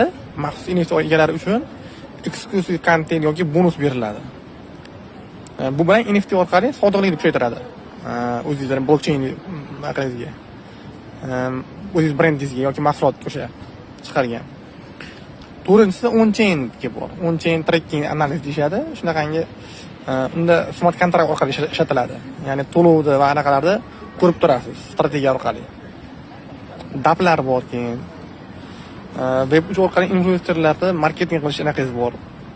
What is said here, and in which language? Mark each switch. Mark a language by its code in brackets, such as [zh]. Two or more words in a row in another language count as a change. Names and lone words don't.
[uz] Maxsus NFT egalari uchun eksklyuziv kontent yoki bonus beriladi. Bu bilan NFT orqali sodiqlikni kuchaytiradi. O'zingizning blockchain aqlingizga. O'zingiz brendingizga yoki mahsulot o'sha chiqargan. To'rtinchisi on-chain bor. [en] On-chain tracking [uz] analiz deyishadi. Shunaqangi unda smart kontrakt orqali ishlatiladi. Ya'ni to'lovni va anaqalarni ko'rib turasiz strategiya orqali. Daplar bor keyin. Web orqali influencerlarni marketing qilish anaqasi bor.